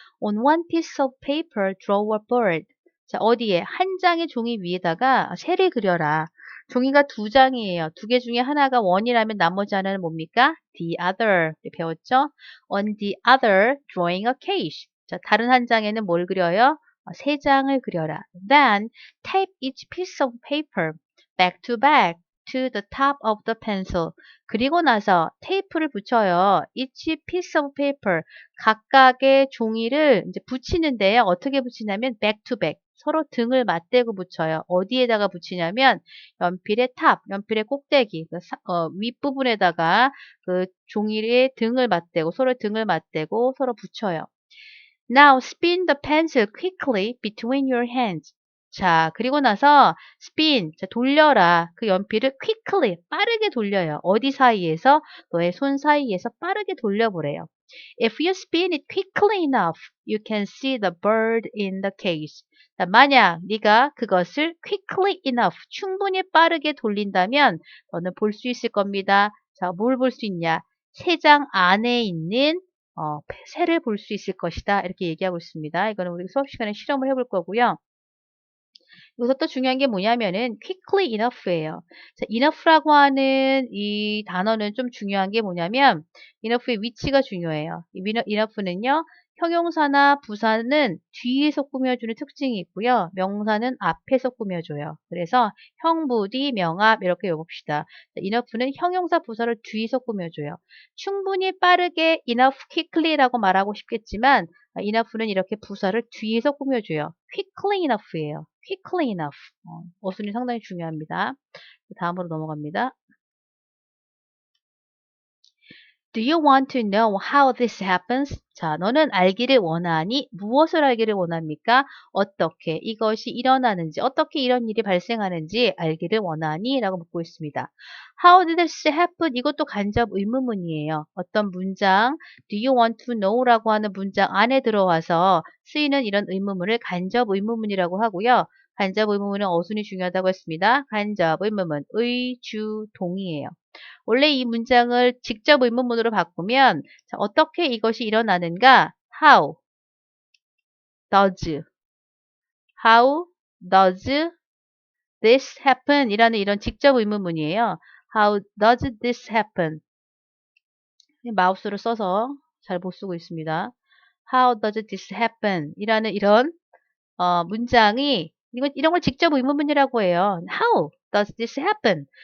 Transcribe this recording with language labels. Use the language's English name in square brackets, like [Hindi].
[English] On one piece of paper, draw a bird. [Korean] 자, 어디에? 한 장의 종이 위에다가 새를 그려라. 종이가 2장이에요. 2개 중에 하나가 원이라면 나머지 하나는 뭡니까? [English] The other. 배웠죠? On the other, drawing a cage. [Korean] 자, 다른 한 장에는 뭘 그려요? 3장을 그려라. [English] Then, tape each piece of paper back to back to the top of the pencil. [Korean] 그리고 나서 테이프를 붙여요. [English] Each piece of paper. [Korean] 각각의 종이를 이제 붙이는데요. 어떻게 붙이냐면 [English] back to back. [Korean] 서로 등을 맞대고 붙여요. 어디에다가 붙이냐면 연필의 탑, 연필의 꼭대기, 윗부분에다가 그 종이의 등을 맞대고 서로 등을 맞대고 서로 붙여요. [English] Now spin the pencil quickly between your hands. [Korean] 자, 그리고 나서 spin, 자, 돌려라. 그 연필을 quickly, 빠르게 돌려요. 어디 사이에서? 너의 손 사이에서 빠르게 돌려보래요. [English] If you spin it quickly enough, you can see the bird in the cage. [Korean] 자, 만약 네가 그것을 [English] quickly enough, [Korean] 충분히 빠르게 돌린다면 너는 볼 수 있을 겁니다. 자, 뭘 볼 수 있냐? 3장 안에 있는 새를 볼 수 있을 것이다. 이렇게 얘기하고 있습니다. 이거는 우리 수업 시간에 실험을 해볼 거고요. 여기서 또 중요한 게 뭐냐면은 quickly enough예요. 자, enough라고 하는 이 단어는 좀 중요한 게 뭐냐면 enough의 위치가 중요해요. enough는요. 형용사나 부사는 뒤에서 꾸며주는 특징이 있고요. 명사는 앞에서 꾸며줘요. 그래서 형, 부디, 명합 이렇게 외웁시다. enough는 형용사, 부사를 뒤에서 꾸며줘요. 충분히 빠르게 [English] enough quickly [Korean] 라고 말하고 싶겠지만 enough는 이렇게 부사를 뒤에서 꾸며줘요. [English] quickly enough예요. quickly enough. [Korean] 어순이 상당히 중요합니다. 다음으로 넘어갑니다. [English] Do you want to know how this happens? [Korean] 자, 너는 알기를 원하니? 무엇을 알기를 원합니까? 어떻게 이것이 일어나는지, 어떻게 이런 일이 발생하는지 알기를 원하니? 라고 묻고 있습니다. [English] How did this happen? [Korean] 이것도 간접 의문문이에요. 어떤 문장, [English] do you want to know? [Korean] 라고 하는 문장 안에 들어와서 쓰이는 이런 의문문을 간접 의문문이라고 하고요. 간접 의문문은 어순이 중요하다고 했습니다. 간접 의문문, 의, 주, 동이에요. 원래 이 문장을 직접 의문문으로 바꾸면 자, 어떻게 이것이 일어나는가? [English] How does How does this happen? [Korean] 이라는 이런 직접 의문문이에요. [English] How does this happen? [Korean] 마우스를 써서 잘 못 쓰고 있습니다. [English] How does this happen? [Korean] 이라는 이런 문장이 이런 걸 직접 의문문이라고 해요. [English] How does this happen?